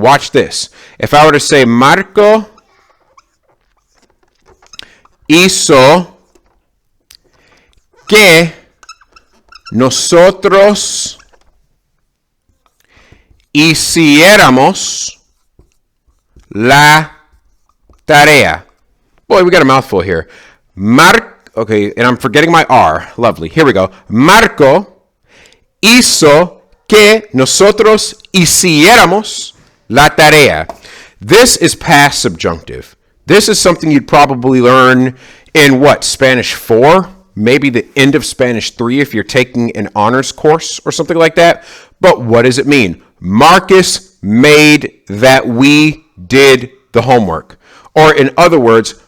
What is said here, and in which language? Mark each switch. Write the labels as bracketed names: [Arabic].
[English] Watch this. If I were to say [Spanish] Marco hizo que nosotros hiciéramos la tarea. [English] Boy, we got a mouthful here. Okay, and I'm forgetting my R. Lovely. Here we go. [Spanish] Marco hizo que nosotros hiciéramos la tarea. [English] This is past subjunctive. This is something you'd probably learn in Spanish 4? Maybe the end of Spanish 3 if you're taking an honors course or something like that. But what does it mean? Marcus made that we did the homework. Or in other words,